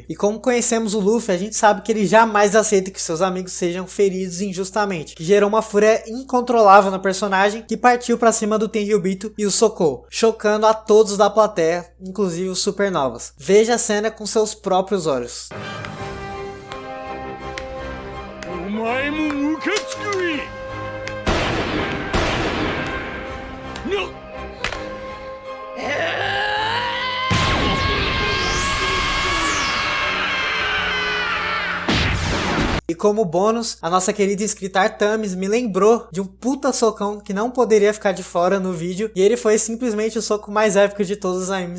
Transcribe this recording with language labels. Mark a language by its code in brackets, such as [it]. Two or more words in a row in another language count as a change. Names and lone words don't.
[pt] E como conhecemos o Luffy, a gente sabe que ele jamais aceita que seus amigos sejam feridos injustamente, que gerou uma fúria incontrolável no personagem, que partiu para cima do Tenryubito e o socou, chocando a todos da plateia, inclusive os supernovas. Veja a cena com seus próprios olhos. [ja] お前もムカつくいな [pt] E como bônus, a nossa querida inscrita Artamis me lembrou de um puta socão que não poderia ficar de fora no vídeo, e ele foi simplesmente o soco mais épico de todos os animes.